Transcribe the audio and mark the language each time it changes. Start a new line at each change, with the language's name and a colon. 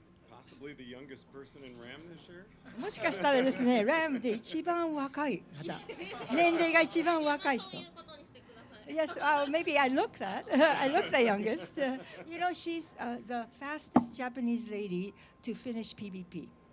English: Possibly the youngest person in RAAM this year?
Japanese: もしかしたらですね、RAAM で一番若い方、年齢が一番若い人。
English: Yes, maybe I look that. I look the youngest. You know, she's the fastest Japanese lady to finish PBP.